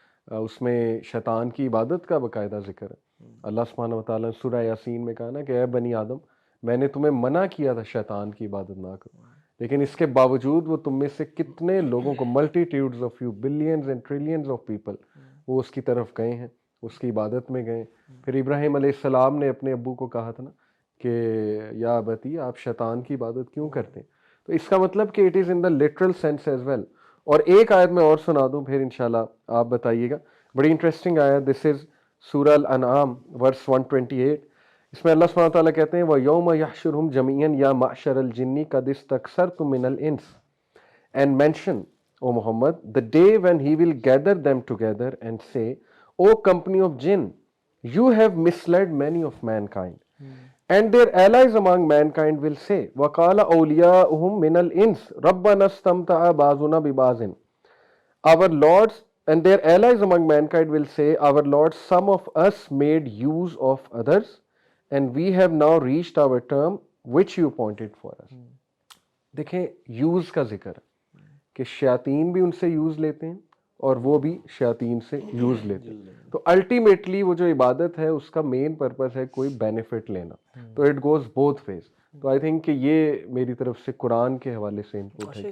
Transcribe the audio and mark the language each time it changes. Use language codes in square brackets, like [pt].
[ur] اس میں شیطان کی عبادت کا باقاعدہ ذکر ہے. اللہ سبحانہ و تعالیٰ نے سورہ یاسین میں کہا نا کہ اے بنی آدم, میں نے تمہیں منع کیا تھا شیطان کی عبادت نہ کرو, لیکن اس کے باوجود وہ تم میں سے کتنے لوگوں کو, [en] multitudes of you, billions and trillions of people, [ur] وہ اس کی طرف گئے ہیں, اس کی عبادت میں گئے. پھر ابراہیم علیہ السلام نے اپنے ابو کو کہا تھا نا کہ [ar] یا ابتی [ur] آپ شیطان کی عبادت کیوں کرتے ہیں. تو اس کا مطلب کہ [en] It is in the literal sense as well. [ur] اور ایک آیت میں اور سنا دوں, پھر انشاءاللہ آپ بتائیے گا. بڑی انٹرسٹنگ آیت, دس از سورہ الانعام ورس 128. اس میں اللہ سبحانہ وتعالیٰ کہتے ہیں [ar] وَيَوْمَ يَحْشُرُهُمْ جَمِيعًا يَا مَعْشَرَ الْجِنِّ قَدِ اسْتَكْثَرْتُم مِّنَ الْإِنسِ, [en] and mention, O Muhammad, the day when he will gather them together and say, O company of jinn, you have misled many of mankind. And their allies among mankind will say, [ar] وَقَالَ أَوْلِيَاؤُهُم مِّنَ الْإِنسِ رَبَّنَا اسْتَمْتَعَ بَعْضُنَا بِبَعْضٍ. [en] Our lords and their allies among mankind will say, our lords, some of us made use of others, and we have now reached our term which you appointed for us. [ur] دیکھیں use کا ذکر ہے کہ شیاطین بھی ان سے use لیتے ہیں اور وہ بھی شیاطین سے یوز لیتے ہیں. تو الٹیمیٹلی وہ جو عبادت ہے اس کا مین پرپز ہے کوئی بینیفٹ لینا, تو [en] It goes both ways. [ur] تو آئی تھنک کہ یہ میری طرف سے قرآن کے حوالے سے ان پٹ ہے کہ